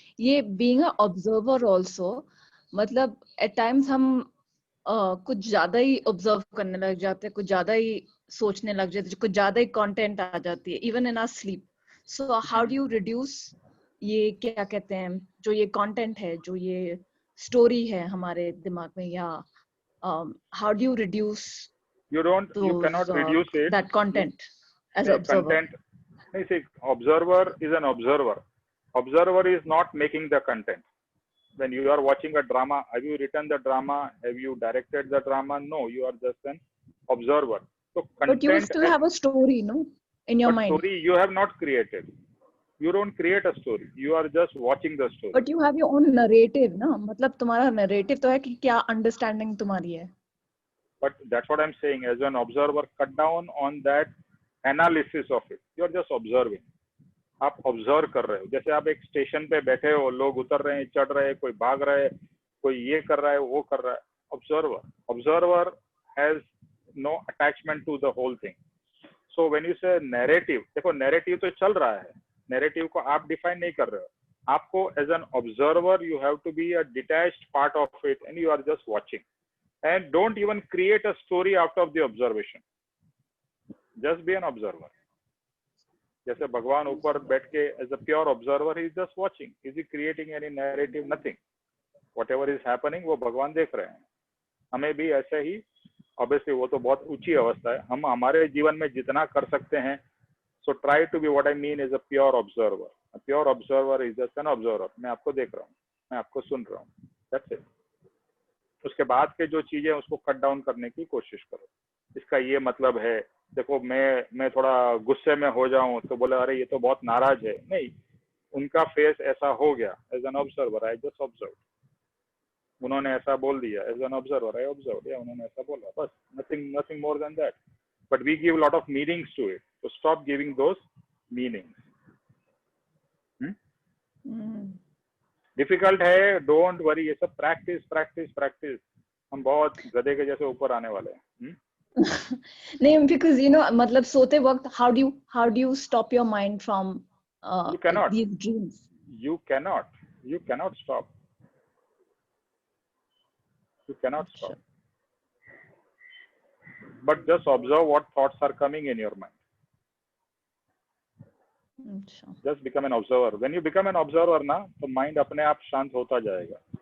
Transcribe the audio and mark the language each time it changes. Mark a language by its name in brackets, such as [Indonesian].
[Hindi] ये [English] being a observer also, [Hindi] मतलब [English] at times [Hindi] हम कुछ ज्यादा ही ऑब्जर्व करने लग जाते हैं, कुछ ज्यादा ही सोचने लग जाते हैं, कुछ ज्यादा ही कंटेंट आ जाती है [English] Even in our sleep. So how do you reduce [Hindi] ये, क्या कहते हैं, जो ये कंटेंट है, जो ये स्टोरी है हमारे दिमाग में, [English] या how do you reduce you cannot reduce it, that content as an observer? Content, see, observer is an observer. Observer is not making the content. When you are watching a drama, have you written the drama, have you directed the drama? No, you are just an observer. So content, but you still have a story, no, in your mind. Story you have not created. You don't create a story, you are just watching the story. But you have your own narrative, [Hindi] ना, मतलब तुम्हारा narrative तो है कि क्या understanding तुम्हारी है. [English] But that's what I'm saying. As an observer, cut down on that analysis of it. You are just observing. [Hindi] आप ऑब्जर्व कर रहे हो. जैसे आप एक स्टेशन पे बैठे हो, लोग उतर रहे हैं, चढ़ रहे हैं, कोई भाग रहा है, कोई ये कर रहा है, वो कर रहा है. [English] Observer has no attachment to the whole thing. So when you say narrative, [Hindi] देखो नैरेटिव तो चल रहा है, नैरेटिव को आप डिफाइन नहीं कर रहे हो. [English] आपको as an observer you have to be a detached part of it and you are just watching. and don't even create a story out of the observation. Just be an observer. [Hindi] जैसे भगवान ऊपर बैठ के [English] as a pure observer, he is just watching. Is he creating any narrative? Nothing. Whatever is happening, [Hindi] वो भगवान देख रहे हैं. हमें भी ऐसे ही, obviously वो तो बहुत ऊंची अवस्था है. हम हमारे जीवन में जितना कर सकते हैं, [English] so try to be, what I mean is a pure observer. A pure observer is just an observer. [Hindi] मैं आपको देख रहा हूँ, मैं आपको सुन रहा हूँ. [English] That's it. [Hindi] उसके बाद के जो चीजें उसको [English] cut down [Hindi] करने की कोशिश करो. इसका ये मतलब है, देखो मैं थोड़ा गुस्से में हो जाऊं तो बोले अरे ये तो बहुत नाराज है. नहीं, उनका फेस ऐसा हो गया. [English] As an observer I just observe. [Hindi] उन्होंने ऐसा बोल दिया. [English] As an observer I observe. [Hindi] या उन्होंने ऐसा बोला, बस. [English] Nothing more than that. But we give lot of meanings to it. तो stop giving those meanings. [Hindi] डिफिकल्ट है, [English] Don't worry. [Hindi] ये सब प्रैक्टिस प्रैक्टिस प्रैक्टिस. हम बहुत गधे के जैसे ऊपर आने वाले हैं. [English] नहीं, because you know, [Hindi] मतलब सोते वक्त [English] how do you stop your mind from you cannot. these dreams? You cannot stop. You cannot stop. But just observe what thoughts are coming in your mind. Just become an observer. When you become an observer [Hindi] ना, तो mind अपने आप शांत होता जाएगा.